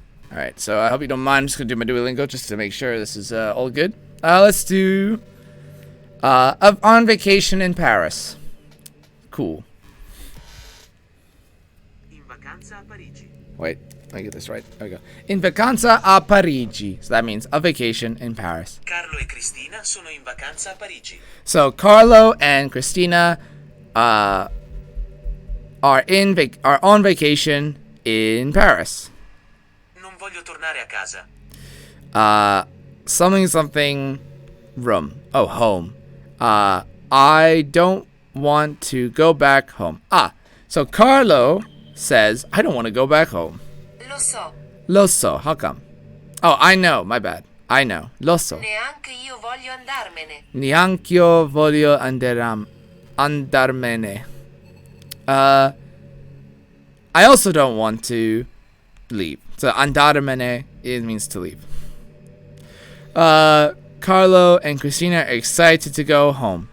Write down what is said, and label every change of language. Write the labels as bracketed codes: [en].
[en] Alright, so I hope you don't mind. I'm just going to do my Duolingo just to make sure this is all good. Let's do on vacation in Paris. Cool. [it] In vacanza a Parigi. [en] Wait, let me get this right. There we go. [it] In vacanza a Parigi. [en] So that means a vacation in Paris. [it] Carlo e Cristina sono in vacanza a Parigi. [en] So Carlo and Cristina are on vacation in Paris. [it] Non voglio tornare a casa. [en] Something room. Oh, home. I don't want to go back home. So Carlo says, I don't want to go back home. [it] Lo so. Lo so. [en] How come? Oh, I know. My bad. I know. Lo so. [it] Neanche io voglio andarmene. Neanch'io voglio andarmene. [en] I also don't want to leave. So andarmene, it means to leave. Carlo and Cristina are excited to go home.